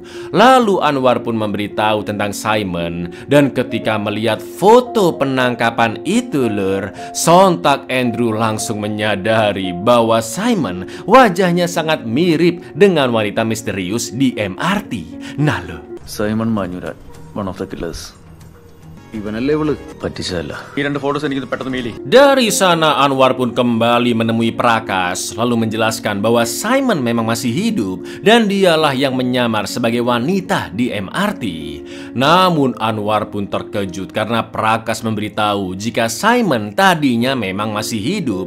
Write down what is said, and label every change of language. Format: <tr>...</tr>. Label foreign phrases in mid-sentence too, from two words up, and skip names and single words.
<id>Lalu Anwar pun memberitahu tentang Simon, dan ketika melihat foto penangkapan itu lur, sontak Andrew langsung menyadari bahwa Simon wajahnya sangat mirip dengan wanita misterius di MRT. Nah lo, Simon Manyurat,</id> <en>one of the killers.</en> <ml>ഇവനല്ലേ ഇവള് പറ്റിച്ചതല്ല. ഈ 2 ഫോട്ടോസ് എനിക്ക് പെട്ടെന്ന് മെയിൽ ചെയ്യും.</ml> <id>Dari sana Anwar pun kembali menemui Prakas, lalu menjelaskan bahwa Simon memang masih hidup dan dialah yang menyamar sebagai wanita di MRT. Namun Anwar pun terkejut karena Prakas memberitahu jika Simon tadinya memang masih hidup.</id>